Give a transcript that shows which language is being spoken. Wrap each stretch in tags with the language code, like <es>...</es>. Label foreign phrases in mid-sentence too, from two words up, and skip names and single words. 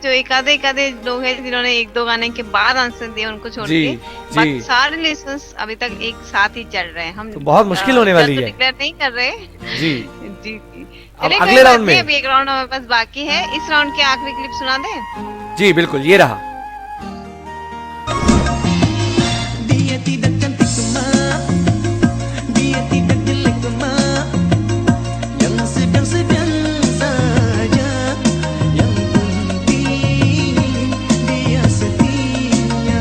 <hi>जो एक आधे लोग हैं जिन्होंने एक दो गाने के बाद आंसर दिए, उनको छोड़ जी, के, जी। बाकी सारे लिसनर्स अभी तक एक साथ ही चल रहे हैं। हम तो बहुत मुश्किल होने वाली है। डिक्लेयर नहीं कर रहे। जी। जी जी, अब चलिए, अगले कोई बात राउंड नहीं, में। अभी एक राउंड हमारे पास बाकी है। इस राउंड की आखिरी क्लिप सुना दें? जी बिल्कुल, ये रहा।</hi> <id>Dia tidak cantik cuma, dia tidak jelek cuma, yang sedang-sedang saja, yang penting dia setia.</id>